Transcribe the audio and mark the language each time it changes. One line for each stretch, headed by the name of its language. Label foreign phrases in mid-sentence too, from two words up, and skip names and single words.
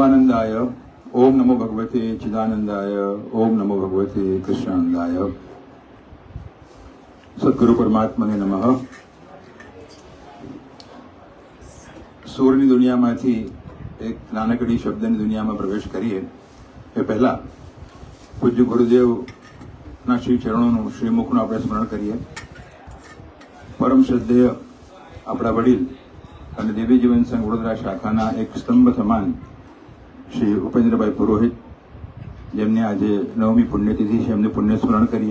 Sanskrit: चिदानंदाय ओम नमो भगवते चिदानंदाय ओम नमो भगवते कृष्णानंदाय सद्गुरु परमात्मने नमः।
Gujarati: સૂરની દુનિયામાંથી એક નાનકડી શબ્દની દુનિયામાં પ્રવેશ કરીએ એ પહેલા પૂજ્ય ગુરુદેવના શ્રી ચરણોનું શ્રીમુખનું આપણે સ્મરણ કરીએ। પરમ શ્રદ્ધેય આપણા વડીલ અને દેવી જીવન સંઘ વડોદરા શાખાના એક સ્તંભ સમાન શ્રી ઉપેન્દ્રભાઈ પુરોહિત, જેમને આજે 9મી પુણ્યતિથિ છે, એમને પુણ્ય સ્મરણ કરીએ।